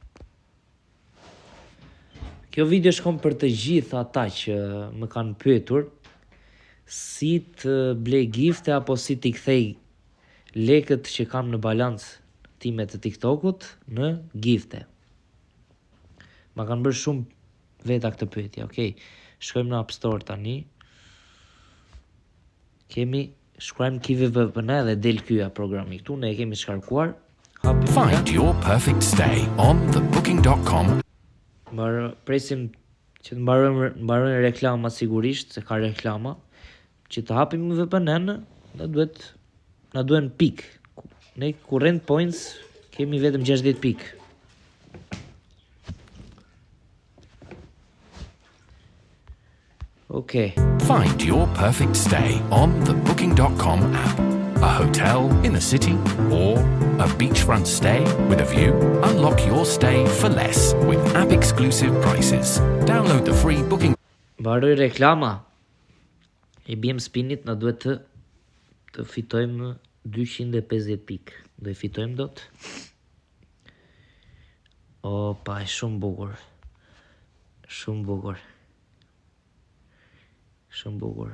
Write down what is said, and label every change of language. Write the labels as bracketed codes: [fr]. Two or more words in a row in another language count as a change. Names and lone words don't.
[sq] Kjo video shkon për të gjithë ata që më kanë pyetur si të blej gifte apo si t'i kthej lekët që kam në balancë time të TikTokut në gifte. Ma kanë bërë shumë veta këtë pyetje, okay? Shkojmë në App Store tani. Shkruajmë KiwiVPN dhe del ky programi këtu, ne e kemi shkarkuar. [en] Find your perfect stay on the booking.com. [sq] Presim që të mbarojnë reklama, sigurisht se ka reklama. Që të hapim VPN, na duhen pik. Ne [en] current points [sq] kemi vetëm 60 pik. Okay. [en] Find your perfect stay on the booking.com app. A hotel in the city or a beachfront stay with a view? Unlock your stay for less with app-exclusive prices. Download the free booking. [sq] Mbaroj reklama. I bjem spinit, na duhet të fitojmë 250 pik. Do i fitojmë dot. Opa, e shumë bukur. Shumë bukur. Shumë bukur.